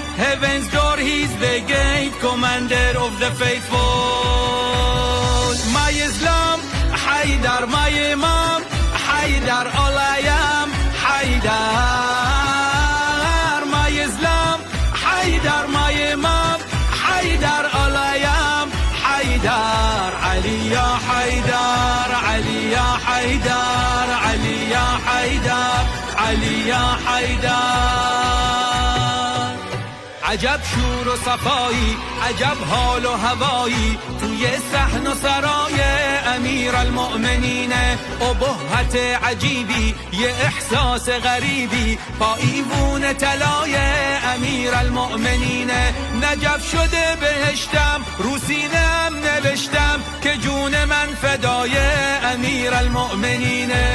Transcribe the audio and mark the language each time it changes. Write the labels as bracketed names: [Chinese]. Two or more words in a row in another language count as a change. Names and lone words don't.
[English] Heaven's door, he's the gate, commander of the faithful. My Islam, Haydar, my Imam, Haydar, all I am, Haydar, my Islam, Haydar, my Imam, Haydar, all I am, Haydar, Ali ya Haydar, Ali ya Haydar, Ali ya Haydar, Ali ya Haydar. [Persian] عجب شور و صفایی عجب حال و هوایی توی صحن و سرای امیر المؤمنین ابهت عجیبی یه احساس غریبی پاییون طلای امیر المؤمنین نجف شده بهشتم رو سینه‌ام نوشتم که جون من فدای امیر المؤمنین